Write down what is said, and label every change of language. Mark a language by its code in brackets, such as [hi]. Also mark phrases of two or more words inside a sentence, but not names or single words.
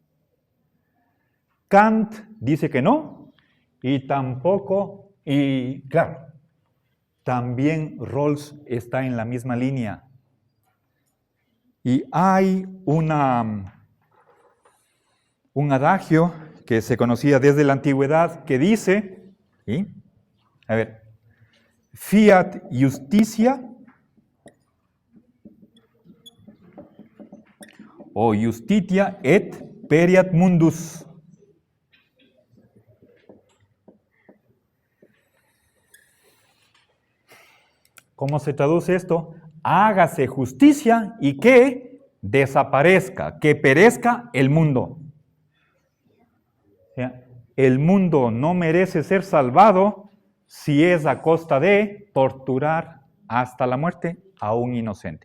[es] Kant dice que no, y tampoco, y claro, también Rawls está en la misma línea. Y hay un adagio que se conocía desde la antigüedad que dice, ¿sí? A ver, [la] fiat justitia o justitia et periat mundus. [es] ¿Cómo se traduce esto? Hágase justicia y que desaparezca, que perezca el mundo. O sea, el mundo no merece ser salvado si es a costa de torturar hasta la muerte a un inocente.